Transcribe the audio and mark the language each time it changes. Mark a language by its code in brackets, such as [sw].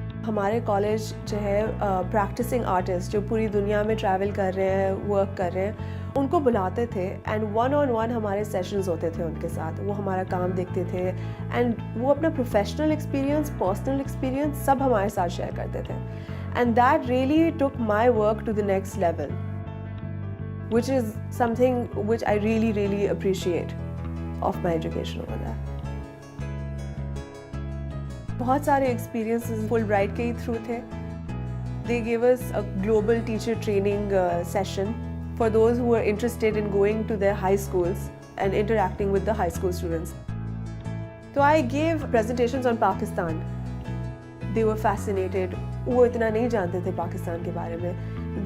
[hi] हमारे कॉलेज जो है प्रैक्टिसिंग आर्टिस्ट जो पूरी दुनिया में ट्रैवल कर रहे हैं, वर्क कर रहे हैं, उनको बुलाते थे एंड 1-on-1 हमारे सेशंस होते थे उनके साथ। वो हमारा काम देखते थे एंड वो अपना प्रोफेशनल एक्सपीरियंस, पर्सनल एक्सपीरियंस सब हमारे साथ शेयर करते थे। [en] And that really took my work to the next level, which is something which I really appreciate of my education over there. [hi] बहुत सारे experiences Fulbright के ही through थे. [en] They gave us a global teacher training session for those who are interested in going to their high schools and interacting with the high school students. So I gave presentations on Pakistan. They were fascinated. [hi] वो इतना नहीं जानते थे पाकिस्तान के बारे में.